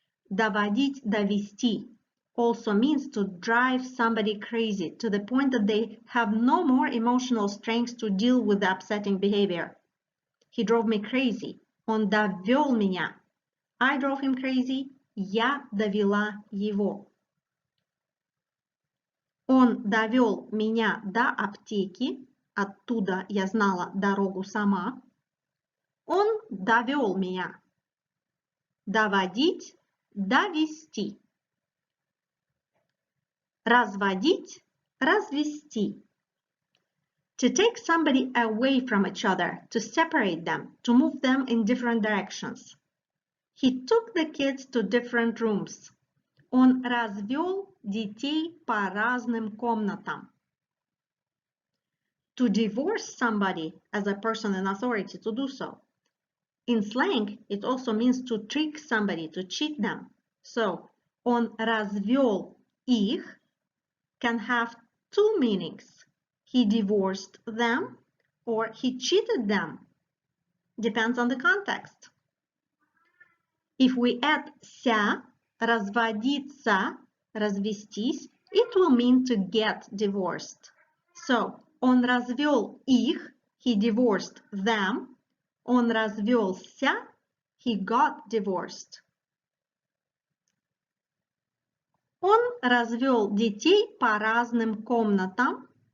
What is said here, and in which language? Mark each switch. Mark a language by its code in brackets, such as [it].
[ru] Доводить, довести [en] also means to drive somebody crazy to the point that they have no more emotional strength to deal with the upsetting behavior. He drove me crazy. [ru] Он довел меня. [en] I drove him crazy. [ru] Я довела его. Он довел меня до аптеки. Оттуда я знала дорогу сама. Он довел меня. Доводить, довести. Разводить, развести. [en] To take somebody away from each other, to separate them, to move them in different directions. He took the kids to different rooms. [ru] Он развел детей по разным комнатам. [en] To divorce somebody as a person in authority, to do so. In slang, it also means to trick somebody, to cheat them. So, [ru] он развел их [en] can have two meanings. He divorced them or he cheated them. Depends on the context. If we add ся, [ru] разводиться, развестись, [en] it will mean to get divorced. So, [ru] он развел их, [en] he divorced them. [ru] Он развелся, [en] he got divorced. [ru] Он развел детей по разным комнатам.